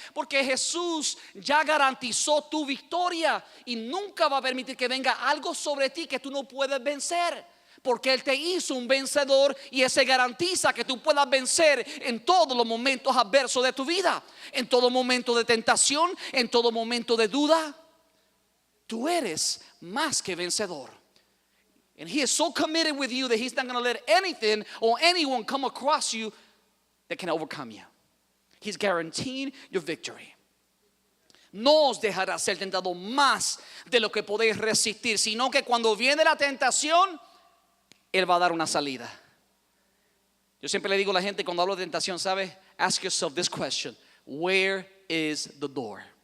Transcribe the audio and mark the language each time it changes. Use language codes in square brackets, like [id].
[es] Porque Jesús ya garantizó tu victoria y nunca va a permitir que venga algo sobre ti que tú no puedes vencer. Porque Él te hizo un vencedor y ese garantiza que tú puedas vencer en todos los momentos adversos de tu vida. En todo momento de tentación, en todo momento de duda. Tú eres más que vencedor. [en] And He is so committed with you that He's not going to let anything or anyone come across you that can overcome you. He's guaranteeing your victory. [es] No os dejará ser tentado más de lo que podéis resistir, sino que cuando viene la tentación, Él va a dar una salida. Yo siempre le digo a la gente cuando hablo de tentación, ¿sabe? [en] Ask yourself this question: where is the door?